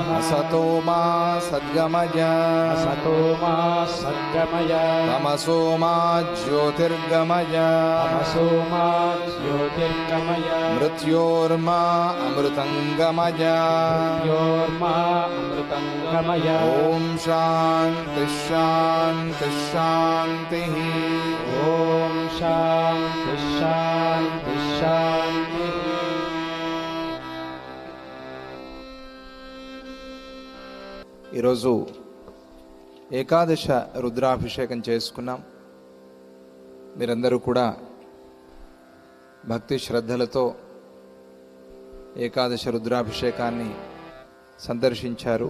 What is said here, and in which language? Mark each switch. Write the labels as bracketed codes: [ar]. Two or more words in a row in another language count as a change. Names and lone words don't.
[sa] असतो मा सद्गमय तमसो मा ज्योतिर्गमय मृत्योर्मा अमृतंगमय ओम शांति शांति शांति। ओम शांति शांति शांति। [te] ఈరోజు ఏకాదశ రుద్రాభిషేకం చేసుకున్నాం. మీరందరూ కూడా భక్తి శ్రద్ధలతో ఏకాదశ రుద్రాభిషేకాన్ని సందర్శించారు.